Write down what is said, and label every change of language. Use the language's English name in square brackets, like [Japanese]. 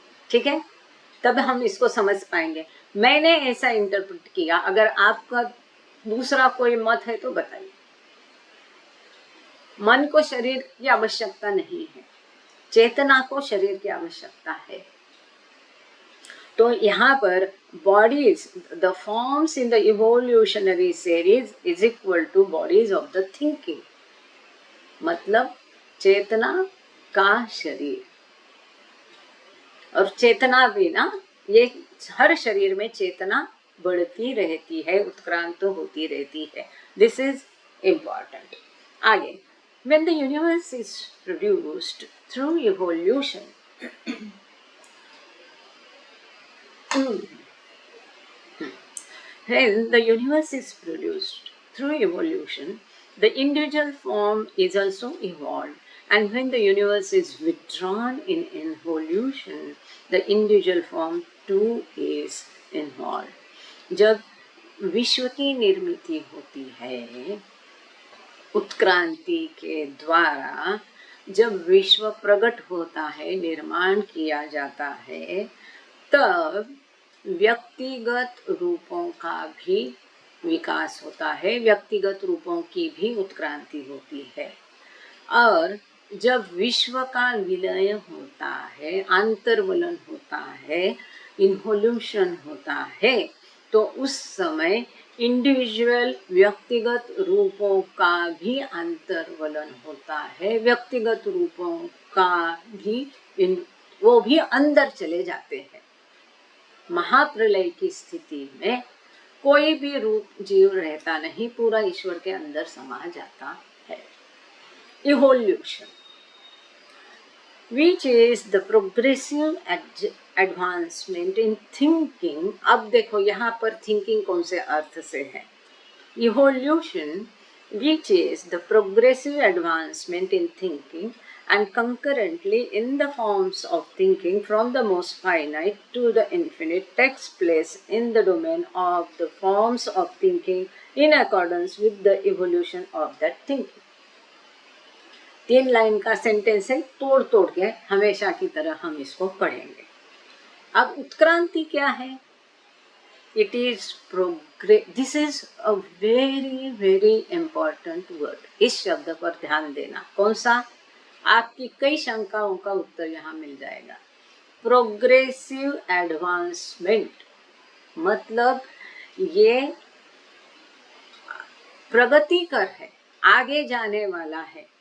[Hindi] ठीक है, तब हम इसको समझ पाएंगे। मैंने ऐसा इंटरप्रेट किया, अगर आपका दूसरा कोई मत है तो बताइए। मन को शरीर की आवश्यकता नहीं है, चेतना को शरीर की आवश्यकता है। तो यहाँ पर [English] bodies, the forms in the evolutionary series is equal to bodies of the thinking. [Hindi] मतलब चेतना का शरीर, और चेतना भी ना, ये हर शरीर में चेतना बढ़ती रहती है, उत्क्रांत होती रहती है. [English] This is important. आगे, when the universe is produced through evolution, when the universe is produced through evolution, the individual form is also evolved. And when the universe is withdrawn in evolution, the individual form too is involved. [Hindi] जब विश्व की निर्मित होती है उत्क्रांति के द्वारा, जब विश्व प्रकट होता है, निर्माण किया जाता है, तब व्यक्तिगत रूपों का भी विकास होता है, व्यक्तिगत रूपों की भी उत्क्रांति होती है. और जब विश्व का विलय होता है, अंतर्वलन होता है, इन्वोल्यूशन होता है, तो उस समय इंडिविजुअल व्यक्तिगत रूपों का भी अंतर्वलन होता है, व्यक्तिगत रूपों का भी वो भी अंदर चले जाते हैं. महाप्रलय की स्थिति में कोई भी रूप जीव रहता नहीं, पूरा ईश्वर के अंदर समा जाता है. [English] Evolution, which is the progressive advancement in thinking. [Hindi] अब देखो यहाँ पर thinking कौन से अर्थ से है. [English] Evolution, which is the progressive advancement in thinking and concurrently in the forms of thinking from the most finite to the infinite, takes place in the domain of the forms of thinking in accordance with the evolution of that thinking. [Hindi] 3 line का sentence है, तोड़ तोड़ के हमेशा की तरह हम इसको पढ़ेंगे. अब उत्क्रांति क्या है? [English] It is progress. This is a very very important word. [Hindi] इस शब्द पर ध्यान देना. कौन सा? आपकी कई शंकाओं का उत्तर यहाँ मिल जाएगा. प्रोग्रेसिव एडवांसमेंट मतलब ये प्रगतिकर है, आगे जाने वाला है.